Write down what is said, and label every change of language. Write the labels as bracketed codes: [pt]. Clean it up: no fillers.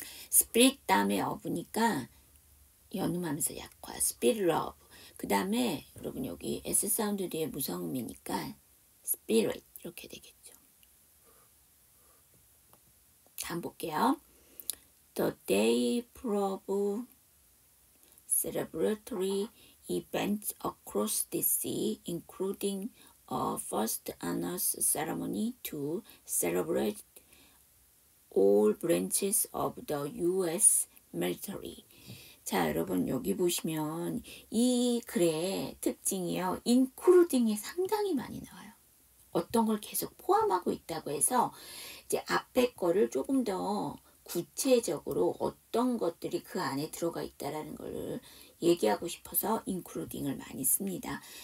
[ko] 스피릿 다음에 어부니까 연음하면서 약화. 스피릿 러브. 그 다음에 여러분 여기 S 사운드 뒤에 무성음이니까 스피릿 이렇게 되겠죠. 다음 볼게요. [en] The day prove celebratory events across the sea, including a first honors ceremony to celebrate all branches of the U.S. military. [ko] 자, 여러분 여기 보시면 이 글의 특징이요. including이 상당히 많이 나와요. 어떤 걸 계속 포함하고 있다고 해서 이제 앞에 거를 조금 더 구체적으로 어떤 것들이 그 안에 들어가 있다라는 걸 얘기하고 싶어서 including을 많이 씁니다.